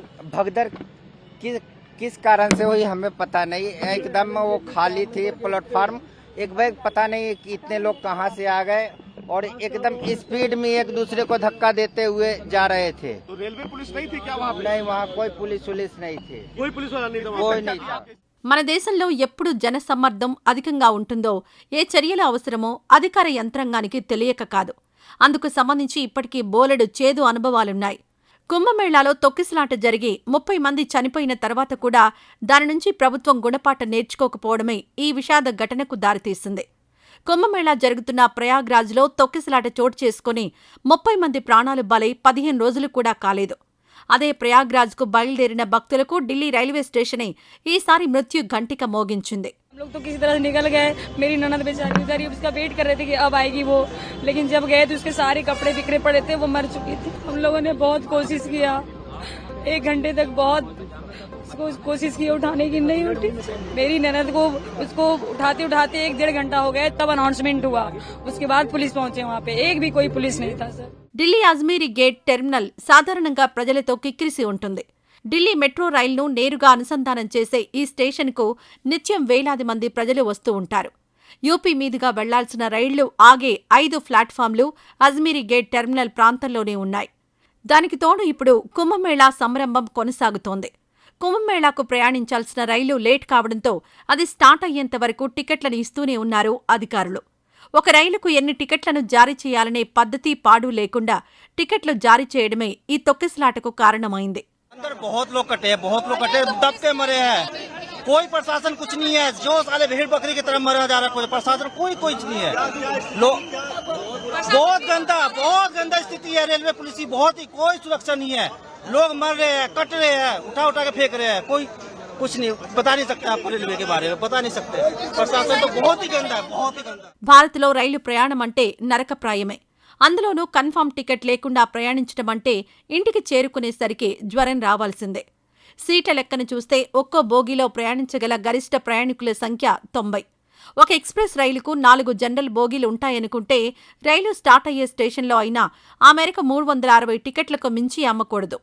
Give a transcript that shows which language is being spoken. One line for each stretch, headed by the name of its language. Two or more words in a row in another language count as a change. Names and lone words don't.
Hindi: भगदड़ किस कारण से हुई हमें पता नहीं। एकदम वो खाली थी प्लेटफार्म, एक बैग पता नहीं इतने लोग कहाँ से आ गए और एकदम स्पीड में एक दूसरे को धक्का देते हुए जा रहे थे। तो
English: railway police
Hindi: नहीं थी क्या वहाँ पे? नहीं, वहाँ कोई पुलिस नहीं थी। कोई पुलिस वाला नहीं था? कोई नहीं था।
Telugu: మన దేశంలో ఎప్పుడు జనసమ్మర్దం అధికంగా ఉంటుందో, ఏ చర్యలు అవసరమో అధికార యంత్రాంగానికి తెలియక కాదు. అందుకు సంబంధించి ఇప్పటికీ బోలెడు చేదు అనుభవాలున్నాయి. కుంభమేళాలో తొక్కిసలాట జరిగి 30 మంది చనిపోయిన తర్వాత కూడా దాని నుంచి ప్రభుత్వం గుణపాఠం నేర్చుకోకపోవడమే ఈ విషాద ఘటనకు దారితీసింది. కుంభమేళా జరుగుతున్న ప్రయాగ్రాజ్లో తొక్కిసలాట చోటు చేసుకుని 30 మంది ప్రాణాలు బలై 15 రోజులు కూడా కాలేదు. అదే ప్రయాగ్రాజ్కు బయలుదేరిన భక్తులకు ఢిల్లీ రైల్వే స్టేషనే ఈసారి మృత్యు घंटिका మోగించింది.
Hindi: हम लोग तो किसी तरह निकल गए। मेरी ननद बेचारी उधर ही उसका वेट कर रहे थे कि अब आएगी वो, लेकिन जब गए तो उसके सारे कपड़े बिखरे पड़े थे, वो मर चुकी थी। हम लोगों ने बहुत कोशिश किया, 1 घंटे तक बहुत कोशिश की उठाने की, नहीं उठी। मेरी ननद को उसको उठाते उठाते 1-1.5 घंटा हो गया, तब अनाउंसमेंट हुआ। उसके बाद पुलिस पहुंचे वहाँ पे, एक भी कोई पुलिस नहीं था सर।
Telugu: ఢిల్లీ అజ్మీరీ గేట్ టెర్మినల్ సాధారణంగా ప్రజలతో కిక్కిరిసి ఉంటుంది. ఢిల్లీ మెట్రో రైలును నేరుగా అనుసంధానం చేసే ఈ స్టేషన్కు నిత్యం వేలాది మంది ప్రజలు వస్తూ ఉంటారు. యూపీ మీదుగా వెళ్లాల్సిన రైళ్లు ఆగే 5 ప్లాట్ఫామ్లు అజ్మీరీ గేట్ టెర్మినల్ ప్రాంతంలోనే ఉన్నాయి. దానికి తోడు ఇప్పుడు కుంభమేళా సంరంభం కొనసాగుతోంది. కుంభమేళాకు ప్రయాణించాల్సిన రైలు లేట్ కావడంతో అది స్టార్ట్ అయ్యేంత వరకు టికెట్లను ఇస్తూనే ఉన్నారు అధికారులు. ఒక రైలుకు ఎన్ని టికెట్లను జారీ చేయాలనే పద్ధతి పాడు లేకుండా టికెట్లు జారీ చేయడమే ఈ తొక్కిసలాటకు కారణమైంది.
Hindi: अंदर बहुत लोग कटे, दब के मरे हैं. कोई प्रशासन कुछ नहीं है. जो साले भेड़ बकरी की तरह मरा जा रहा है. कोई प्रशासन कोई नहीं है. बहुत गंदा स्थिति है.
English: railway police
Hindi: की बहुत ही कोई सुरक्षा नहीं है. लोग मर रहे हैं, कट रहे हैं, उठा के फेंक रहे हैं. कोई कुछ नहीं बता नहीं सकता. आपको रेलवे के बारे में बता नहीं सकते. प्रशासन तो बहुत ही गंदा है, बहुत ही गंदा.
Telugu: భారత్లో రైలు ప్రయాణం అంటే నరకప్రాయమే. అందులోనూ
English: confirm ticket
Telugu: లేకుండా ప్రయాణించడం అంటే ఇంటికి చేరుకునేసరికి జ్వరం రావాల్సిందే. సీట్ల లెక్కను చూస్తే ఒక్కో బోగీలో ప్రయాణించగల గరిష్ట ప్రయాణికుల సంఖ్య 90. ఒక ఎక్స్ప్రెస్ రైలుకు 4 జనరల్ బోగీలు ఉంటాయనుకుంటే రైలు స్టార్ట్ అయ్యే స్టేషన్లో అయినా ఆ మేరకు 360 టికెట్లకు మించి అమ్మకూడదు.